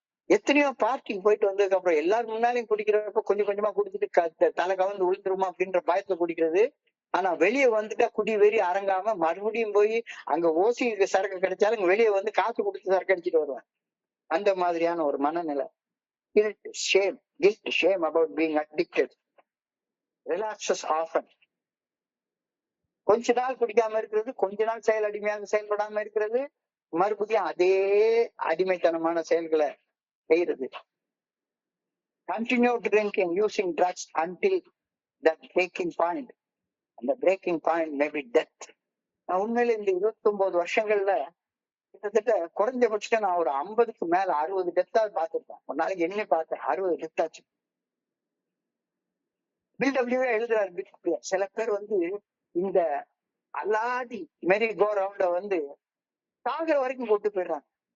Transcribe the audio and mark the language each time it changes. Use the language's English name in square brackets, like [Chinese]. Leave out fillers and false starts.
[Tamil] எத்தனையோ பார்ட்டிக்கு போயிட்டு வந்ததுக்கு அப்புறம் எல்லாரும் முன்னாலையும் குடிக்கிறப்ப கொஞ்சம் கொஞ்சமா குடிச்சிட்டு தலை கவர்ந்து விழுந்துருமா அப்படின்ற பயத்துல குடிக்கிறது. ஆனா வெளியே வந்துட்டா குடி வெறி அரங்காம மறுபடியும் போய் அங்க ஓசி சரக்கு கிடைச்சாலும் வெளியே வந்து காசு கொடுத்து சரக்கு அடிச்சுட்டு வருவேன். அந்த மாதிரியான ஒரு மனநிலை. [English] Guilt, shame about being addicted relaxes often. [Tamil] கொஞ்ச நாள் குடிக்காம இருக்கிறது, கொஞ்ச நாள் செயல் அடிமையாக செயல்படாம இருக்கிறது, மறுபடியும் அதே அடிமைத்தனமான செயல்களை செய்யறது. [English] Continue drinking, using drugs until that breaking point. [Tamil] அந்த [English] breaking point may be death. [Tamil] நான் உண்மையில இந்த 29 வருஷங்கள்ல கிட்டத்தட்ட குறைஞ்சபட்சம் நான் ஒரு 50க்கு மேல 60 டெத்தாவது பார்த்திருப்பேன். ஒரு நாளைக்கு என்ன பார்த்தேன், 60 டெத் ஆச்சு. பில்டபிள்யூ எழுதுறாரு. சில பேர் வந்து இந்த அல்லாடி மெரி கோ ரவுண்ட வந்து சாகிற வரைக்கும் கொண்டு போயிடுறாங்க.